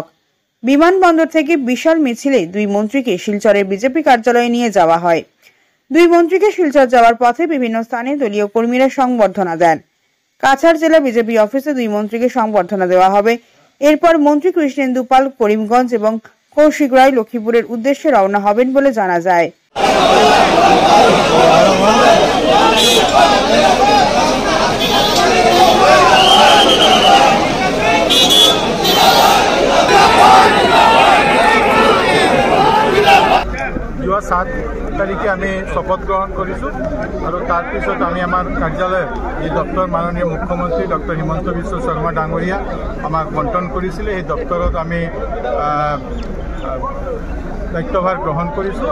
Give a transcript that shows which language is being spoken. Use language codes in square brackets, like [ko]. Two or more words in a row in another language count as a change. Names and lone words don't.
[bn] বিমানবন্দর থেকে বিশাল মিছিলে দুই মন্ত্রীকে শিলচরের বিজেপি কার্যালয়ে নিয়ে যাওয়া হয়। দুই মন্ত্রীকে শিলচর যাওয়ার পথে বিভিন্ন স্থানে দলীয় কর্মীরা সংবর্ধনা দেন। কাছাড় জেলা বিজেপি অফিসে দুই মন্ত্রীকে সংবর্ধনা দেওয়া হবে। এরপর মন্ত্রী কৃষ্ণেন্দু পাল করিমগঞ্জ এবং কৌশিক রায় লক্ষ্মীপুরের উদ্দেশ্যে রওনা হবেন বলে জানা যায়। [as] যোৱা 7 তাৰিখে আমি শপথ গ্ৰহণ কৰিছোঁ আৰু তাৰ পিছত আমি আমাৰ কাৰ্যালয়ত যি দপ্তৰ মাননীয় মুখ্যমন্ত্ৰী ডক্টৰ হিমন্ত বিশ্ব শৰ্মা ডাঙৰীয়া আমাক বণ্টন কৰিছিলে, সেই দপ্তৰত আমি দায়িত্বভাৰ গ্ৰহণ কৰিছোঁ।